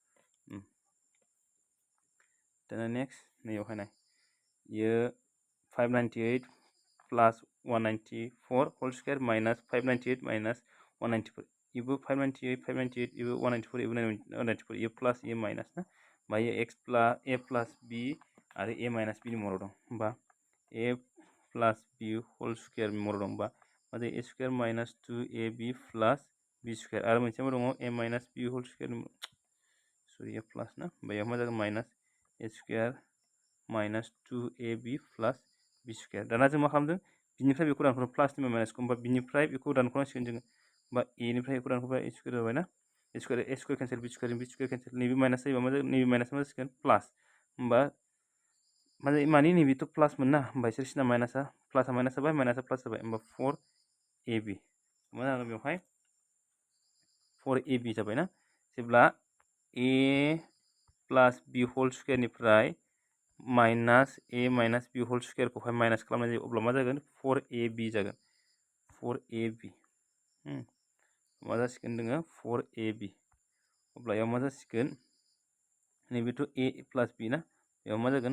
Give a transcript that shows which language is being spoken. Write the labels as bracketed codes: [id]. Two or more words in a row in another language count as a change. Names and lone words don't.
[brx] दाना नेक्स्ट नैयावहाय नाय यो 598 प्लास 194 [en] whole square [brx] माइनास 598 माइनास 194 इबो 598 598 इबो 194 इबो 194 ये प्लस ये माइनास ना बायो x प्लस a प्लस b आरो a माइनास b नि महराव दं होमबा [en] a plus b whole square [brx] नि महराव दं होमबा मा जायो [en] a square minus 2ab plus b square [brx] आरो मोनसे मा दङ a [en] minus b whole square [brx] सरि a प्लस ना बेयाव मा जागोन [en] minus a square minus 2ab plus b square [brx] दाना जों मा खालामदों बिनिफ्राय बेखौ दानख'नो प्लासनि माइनासखौ होमबा बिनिफ्राय बेखौ दानख'नांसिगोन जोङो होमबा a निफ्राय बेखौ दानख'बा a स्क्वायर जाबाय ना a स्क्वायर केन्सेल b स्क्वायर केन्सेल नैबे माइनास जायोबा मा जागोन नैबे माइनास मा जासिगोन प्लास होमबा मा जायो मानि नैबेथ' प्लास मोन ना होमबा इसोर सिना माइनासा प्लासा माइनास जाबाय माइनासा प्लास जाबाय होमबा 4ab मा जागोन बेवहाय 4ab जाबाय ना जेब्ला [en] a plus b whole squarenifrai minus a minus b whole squarekhouhai minus [brx] खालामनाय जायो अब्ला मा जागोन 4ab जागोन 4ab मा जासिगोन जोङो 4ab अब्ला याव मा जासिगोन नैबेथ' [en] a plus b [brx] ना बेयाव मा जागोन